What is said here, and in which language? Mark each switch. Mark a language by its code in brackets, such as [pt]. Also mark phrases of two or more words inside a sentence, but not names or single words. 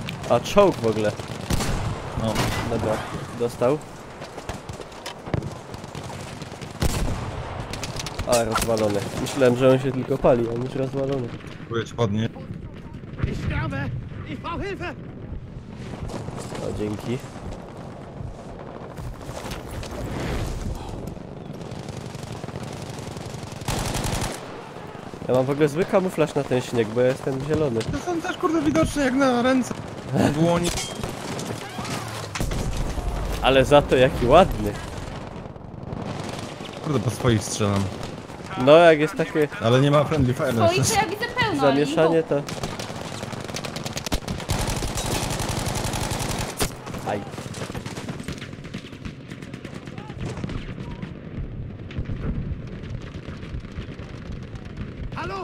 [pl] A, czołg w ogóle. No. Dobra, dostał. A, rozwalony. Myślałem, że on się tylko pali, a on już rozwalony. Próbuję cię podnieść. [de] Ich sterbe! Ich brauche Hilfe! [pl] O, dzięki. Ja mam w ogóle zły kamuflaż na ten śnieg, bo ja jestem zielony. To są też kurde widoczne jak na ręce. Na dłoni. Ale za to jaki ładny. Kurde po swoich strzelam. No, jak jest takie Ale nie ma [en] friendly fire. [pl] Bo ich to ja widzę pełno, ale zamieszanie, to... Aj. Hallo?